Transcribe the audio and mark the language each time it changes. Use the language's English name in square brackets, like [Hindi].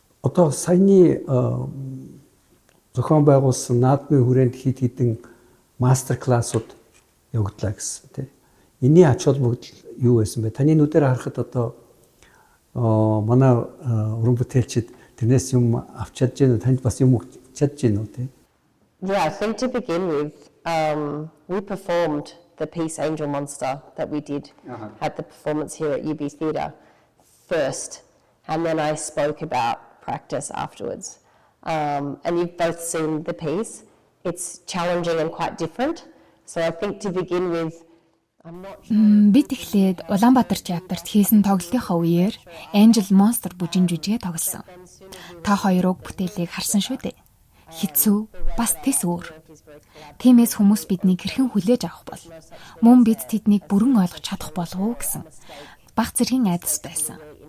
[Mongolian] Одоо саяны зохион байгуулсан наадмын хүрээнд хидэн мастер классууд явагдлаа гэсэн тийм. Энийн ач холбогдол юу байсан бэ? Таны нүдээр харахад одоо манай уран бүтээлчид тэрнээс юм авч чадж гэнэ, танд бас юм өгч чадж гэнэ үү тийм? [English] Yeah, I think to begin with, we performed the piece Angel Monster that we did at the performance here at UB Theatre first, and then I spoke about practice afterwards. And you've both seen the piece. It's challenging and quite different. So I think to begin with, I'm not sure. [Mongolian] Бид эхлээд Улаанбаатар театрт хийсэн тоглолтынхаа үеэр Angel Monster бүжин жүжигээ тоглосон. Та хоёр уг бүтээлийг харсан шүү дээ. Хэцүү, бас тэс өөр. Тиймээс хүмүүс биднийг хэрхэн хүлээж авах бол мөн бид тэднийг бүрэн ойлгож чадах болов уу гэсэн баг зэргийн айдас байсан.